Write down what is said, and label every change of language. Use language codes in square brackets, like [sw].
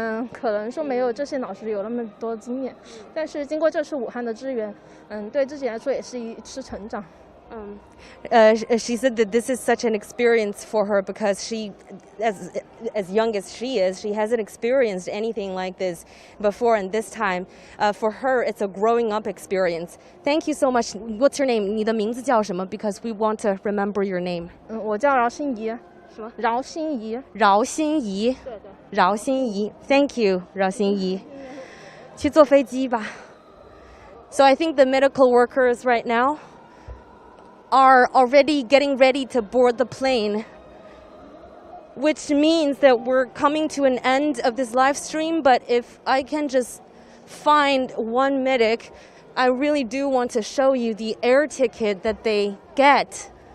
[zh] 可能说没有这些老师有那么多经验，但是经过这次武汉的支援，对自己来说也是一次成长。 [en] She said that this is such an experience for her because she, as young as she is, she hasn't experienced anything like this before, and this time, for her, it's a growing up experience. Thank you so much. What's your name? [zh] 你的名字叫什么 [en] ？Because we want to remember your name. [zh] 我叫饶心怡。什么？饶心怡。饶心怡。对。饶心怡 ， [en] Thank you， [zh] 饶心怡，去坐飞机吧。 [en] So I think the medical workers right now are already getting ready to board the plane, which means that we're coming to an end of this live stream. But if I can just find one medic, I really do want to show you the air ticket that they get.